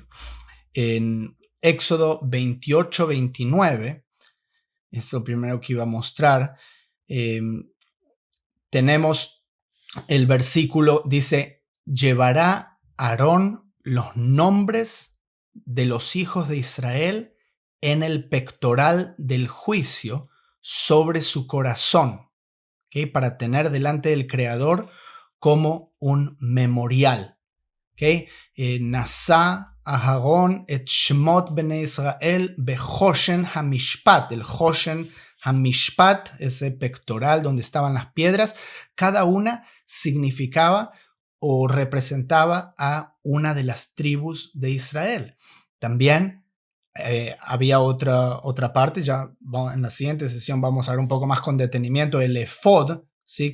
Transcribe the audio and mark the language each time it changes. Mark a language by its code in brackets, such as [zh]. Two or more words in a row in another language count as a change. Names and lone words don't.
[es] En Éxodo 28-29, es lo primero que iba a mostrar, tenemos el versículo, dice: llevará Aarón los nombres de los hijos de Israel en el pectoral del juicio sobre su corazón, ¿okay? Para tener delante del Creador como un memorial. ¿Okay? [he] נשא אהרן את שמות בני ישראל בחושן המשפט. El חושן המשפט, [es] ese pectoral donde estaban las piedras, cada una significaba o representaba a una de las tribus de Israel. También había otra parte, en la siguiente sesión vamos a ver un poco más con detenimiento el efod, ¿sí?